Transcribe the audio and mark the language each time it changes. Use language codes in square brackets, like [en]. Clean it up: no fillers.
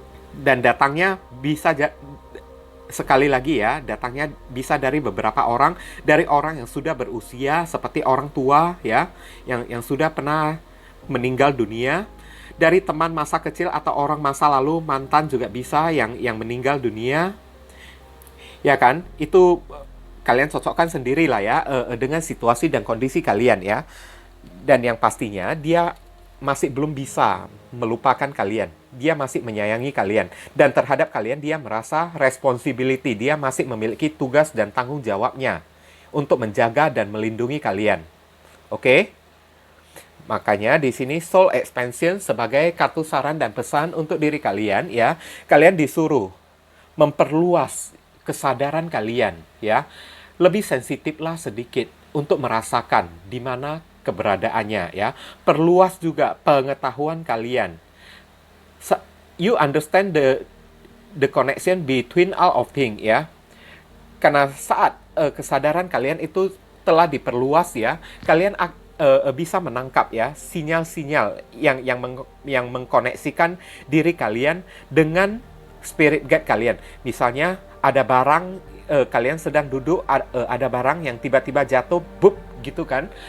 [id] Dan datangnya bisa sekali lagi ya, datangnya bisa dari beberapa orang, dari orang yang sudah berusia seperti orang tua ya, yang sudah pernah meninggal dunia, dari teman masa kecil atau orang masa lalu, mantan juga bisa yang meninggal dunia. Ya kan? Itu kalian cocokkan sendiri lah ya, dengan situasi dan kondisi kalian ya. Dan yang pastinya dia masih belum bisa melupakan kalian. Dia masih menyayangi kalian. Dan terhadap kalian dia merasa responsibility. Dia masih memiliki tugas dan tanggung jawabnya untuk menjaga dan melindungi kalian. Oke? Makanya di sini soul expansion sebagai kartu saran dan pesan untuk diri kalian ya. Kalian disuruh memperluas kesadaran kalian ya. Lebih sensitiflah sedikit untuk merasakan di mana keberadaannya ya. Perluas juga pengetahuan kalian. [en] You understand the connection between all of things ya. [id] Karena saat kesadaran kalian itu telah diperluas ya, kalian bisa menangkap ya sinyal-sinyal yang mengkoneksikan diri kalian dengan spirit guide kalian. Misalnya ada barang, kalian sedang duduk, ada barang yang tiba-tiba jatuh, bup gitu kan.